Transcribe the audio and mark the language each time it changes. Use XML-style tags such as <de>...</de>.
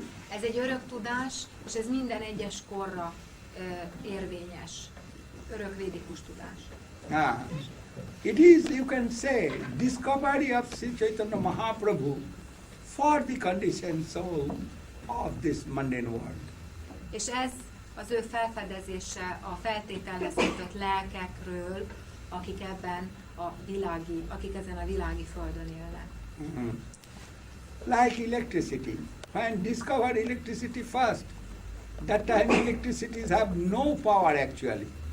<hu>Ez egy örök tudás, és ez minden egyes korra érvényes. Örök védikus tudás.</hu> <en>It is, you can say, discovery of Sri Chaitanya Mahaprabhu for the conditioned soul of this mundane world.</en> <hu>És ez az ő felfedezése a feltételhez kötött lelkekről, akik ezen a világi földön élnek.</hu> <en>Mm-hmm. Like electricity. When discovered electricity first, that time electricities have no power actually.</en>